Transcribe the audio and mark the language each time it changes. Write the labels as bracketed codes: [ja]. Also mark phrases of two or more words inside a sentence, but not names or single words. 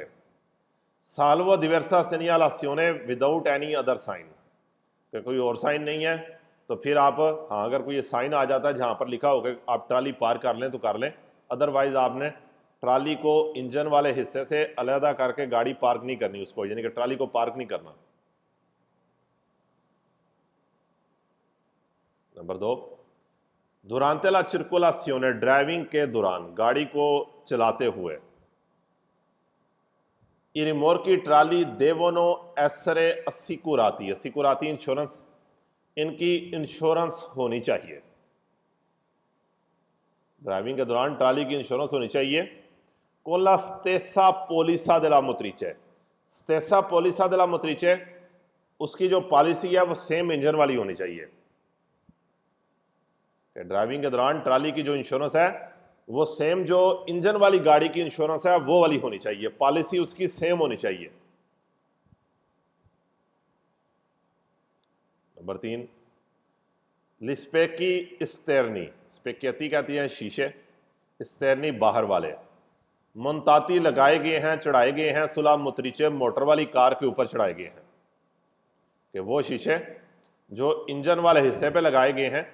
[it] salvo diversa segnalazione [en] without any other sign, [hi] कि कोई और साइन नहीं है तो फिर आप, हाँ अगर कोई साइन आ जाता है जहाँ पर लिखा हो कि आप ट्राली पार्क कर लें तो कर लें, अदरवाइज आपने ट्राली को इंजन वाले हिस्से से अलहदा करके गाड़ी पार्क नहीं करनी उसको, यानी कि ट्राली को पार्क नहीं करना। नंबर 2 [it] durante la circolazione, [hi] ड्राइविंग के दौरान, गाड़ी को चलाते हुए, [it] i rimorchi [hi] ट्राली [it] devono essere assicurati, assicurati [hi] इंश्योरेंस, इनकी इंश्योरेंस होनी चाहिए। ड्राइविंग के दौरान ट्राली की इंश्योरेंस होनी चाहिए। [it] con la stessa polizza della motrice, stessa polizza della motrice, [hi] उसकी जो पॉलिसी है वो सेम इंजन वाली होनी चाहिए। ड्राइविंग के दौरान ट्राली की जो इंश्योरेंस है वो सेम जो इंजन वाली गाड़ी की इंश्योरेंस है वो वाली होनी चाहिए, पॉलिसी उसकी सेम होनी चाहिए। नंबर 3, [it] gli specchi esterni, [hi] स्पेक्यती कहती हैं शीशे, स्टेरनी बाहर वाले, मुंताती लगाए गए हैं, चढ़ाए गए हैं, [it] sulla motrice [hi] मोटर वाली कार के ऊपर चढ़ाए गए हैं, कि वो शीशे जो इंजन वाले हिस्से पे लगाए गए हैं।